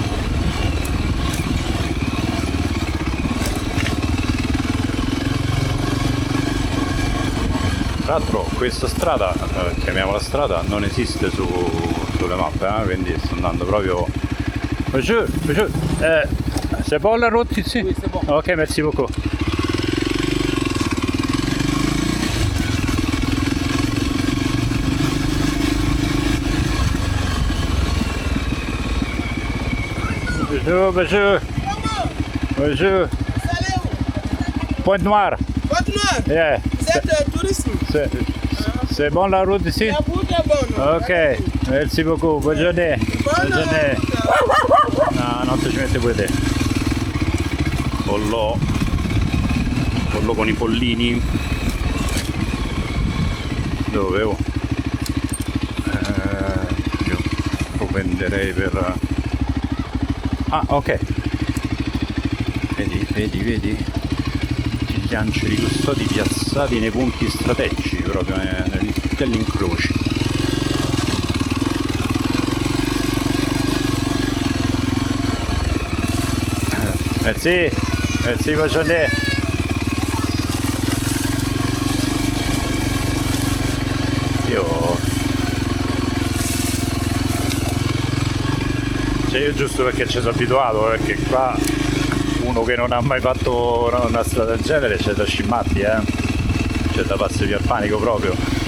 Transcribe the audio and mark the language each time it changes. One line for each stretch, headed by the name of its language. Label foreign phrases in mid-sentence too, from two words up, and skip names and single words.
Italian: Tra l'altro questa strada, chiamiamola strada, non esiste sulle mappe, quindi sto andando proprio...
French: Bonjour, c'est bon la route ici? Oui, c'est bon. Ok, merci beaucoup. Bonjour. Pointe Noire. Pointe Noire, Yeah. vous êtes touriste. C'est bon la route ici? La route est bonne. Ok, merci beaucoup, bonne journée. Bonne journée.
Italian: No, non ci mette pure te. Pollo con i pollini. Dove? Oh? Io lo venderei per... Ah, ok. Vedi? Gli lancieri custodi piazzati nei punti strategici, proprio negli incroci.
French: Merci, bonne journée.
Italian: Io giusto perché ci sono abituato, perché qua uno che non ha mai fatto una strada del genere c'è da scimmarti, c'è da passare via il panico proprio.